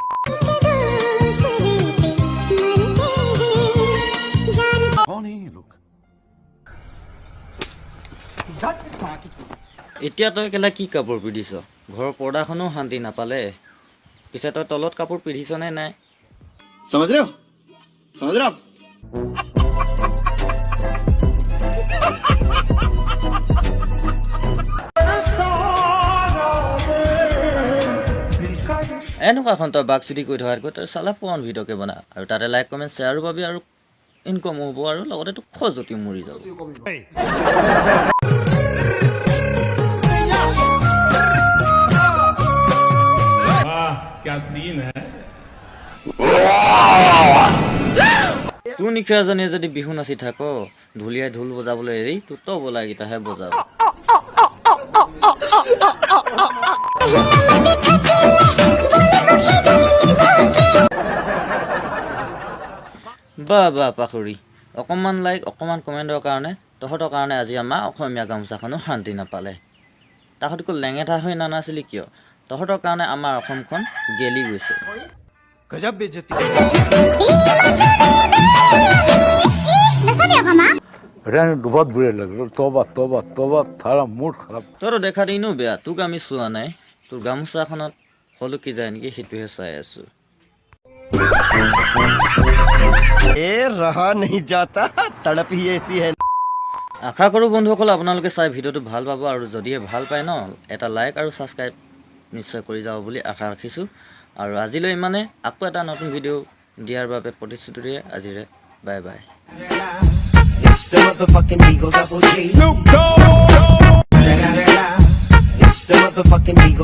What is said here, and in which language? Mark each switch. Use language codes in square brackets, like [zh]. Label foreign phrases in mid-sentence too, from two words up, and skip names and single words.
[as] এতিয়া তই কেলা কি কাপোৰ পিন্ধিছ ঘৰৰ পৰ্দাখনো শান্তি নাপালে পিছে তই তলত কাপোৰ পিন্ধিছ নে নাই [hi] समझ रहे हो [as] এনেকুৱাখন তই বাক চুটি কৰি থকাতকৈ তই চালা পুৰণ ভিডিঅ'কে বনা আৰু তাতে [en] like comment [as] শ্বেয়াৰো পাবি আৰু ইনকম হ'ব আৰু লগতে তোক খজতি মৰি যাব [hi] क्या सीन है [as] তোৰ নিখীয়াজনীয়ে যদি বিহু নাচি থাক ঢুলীয়াই ঢোল বজাবলৈ এৰি তোৰ তবলাকেইটাহে বজাব বা পাখৰি অকণমান লাইক অকণমান কমেণ্টৰ কাৰণে তহঁতৰ কাৰণে আজি আমাৰ অসমীয়া গামোচাখনো শান্তি নাপালে তাহঁতকো লেঙেঠা হৈ নানাছিলি কিয় তহঁতৰ কাৰণে আমাৰ অসমখন গেলি গৈছে [hi] गजब बेइज्जती बहुत बुरे लग रहे तौबा तौबा तौबा थारा मूड खराब [as] তোৰ দেখা দিনো বেয়া তোক আমি চোৱা নাই তোৰ গামোচাখনত হলকি যায় নেকি সেইটোহে চাই আছো [hi] ए रहा नहीं जाता तड़प ही ऐसी है [as] আশা কৰো বন্ধুসকল আপোনালোকে চাই ভিডিঅ'টো ভাল পাব আৰু যদিহে ভাল পায় ন এটা লাইক আৰু সাবস্ক্ৰাইব নিশ্চয় কৰি যাব বুলি আশা ৰাখিছো আৰু আজিলৈ মানে আকৌ এটা নতুন ভিডিঅ' দিয়াৰ বাবে প্ৰতিশ্ৰুতিৰে আজিৰে [en] bye bye It's the motherfucking Eagle Double G. Snoop Dogg. It's the motherfucking Eagle.